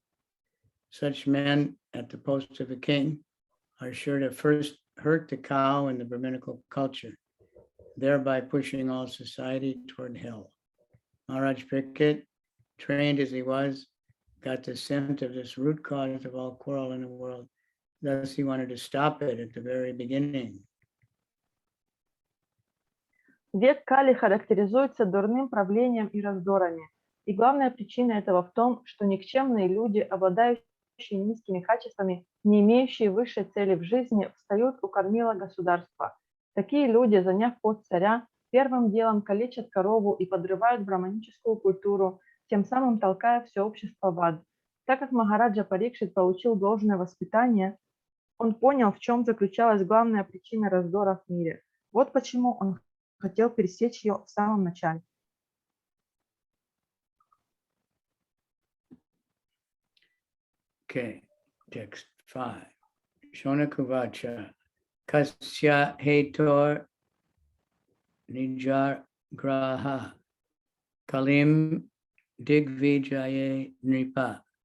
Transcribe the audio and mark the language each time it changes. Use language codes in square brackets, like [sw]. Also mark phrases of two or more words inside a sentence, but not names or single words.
[en] Such men at the post of a king are sure to first hurt the cow in the Brahminical culture, thereby pushing all society toward hell. Maharaj Parīkṣit, trained as he was, got the scent of this root cause of all quarrel in the world. Thus, he wanted to stop it at the very beginning. [ru] Век Кали характеризуется дурным правлением и раздорами. И главная причина этого в том, что никчемные люди, обладающие низкими качествами, не имеющие высшей цели в жизни, встают у кормила государства. Такие люди, заняв пост царя, первым делом калечат корову и подрывают браманическую культуру, тем самым толкая все общество в ад. Так как Махараджа Парикшит получил должное воспитание, он понял, в чем заключалась главная причина раздора в мире. Вот почему он хотел пересечь ее в самом начале. [en] Okay, text 5. [sa] शौनक उवाच कस्य हेतोर् निज ग्राह कलिं दिग्विजये नृप